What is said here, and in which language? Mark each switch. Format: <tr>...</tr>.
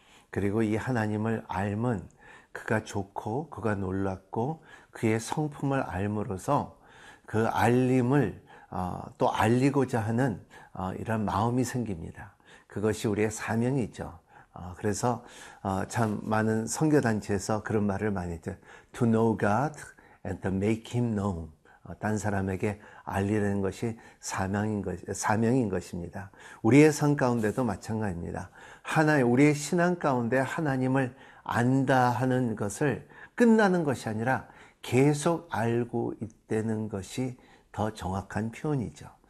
<ko>그리고 이 하나님을 알면 그가 좋고 그가 놀랍고 그의 성품을 알므로서 그 알림을 또 알리고자 하는 이런 마음이 생깁니다. 그것이 우리의 사명이죠. 그래서 참 많은 선교단체에서 그런 말을 많이 했죠.</ko> <en>To know God and to make Him known.</en> <ko>딴 사람에게 알리는 것이 사명인 것입니다. 우리의 삶 가운데도 마찬가지입니다. 우리의 신앙 가운데 하나님을 안다 하는 것을 끝나는 것이 아니라 계속 알고 있다는 것이 더 정확한 표현이죠.</ko>